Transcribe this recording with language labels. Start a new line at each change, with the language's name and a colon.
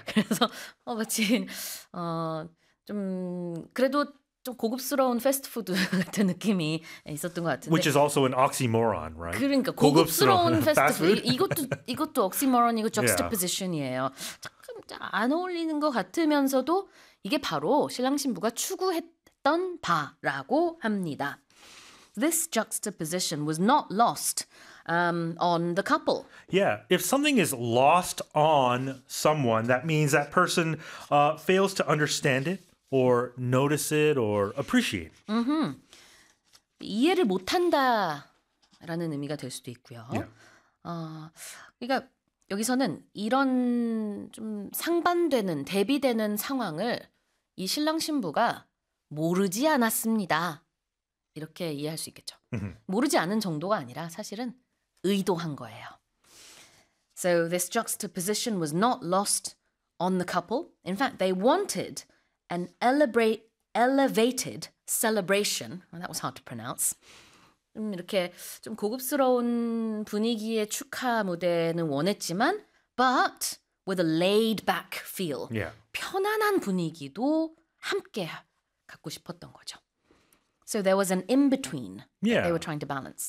Korean: 그래서 마치 좀 그래도 좀 고급스러운 패스트푸드 같은 느낌이 있었던 것
English: Which is also an oxymoron, right?
Korean: 그러니까 고급스러운 고급스러운 패스트푸드
English: fast food?
Korean: 이것도 옥시모런이고
English: Yeah.
Korean: juxtaposition이에요. 조금 안 어울리는 것 같으면서도 이게 바로 신랑 신부가 추구했던 바라고 합니다.
English: This juxtaposition was not lost on the couple. Yeah, if something is lost on someone, that means that person fails to understand it or notice it or appreciate it.
Korean: 이해를 못한다라는 의미가 될 수도 있고요. 그러니까 여기서는 이런 좀 상반되는 대비되는 상황을 이 신랑 신부가 모르지 않았습니다. 이렇게 이해할 수 있겠죠. 모르지 않은 정도가 아니라 사실은 의도한 거예요.
English: So this juxtaposition was not lost on the couple. In fact, they wanted an elevated celebration. Well, that was hard to pronounce.
Korean: 이렇게 좀 고급스러운 분위기의 축하 무대는 원했지만,
English: but with a laid back feel. Yeah.
Korean: 편안한 분위기도 함께 갖고 싶었던 거죠.
English: So there was an in between that they were trying to balance.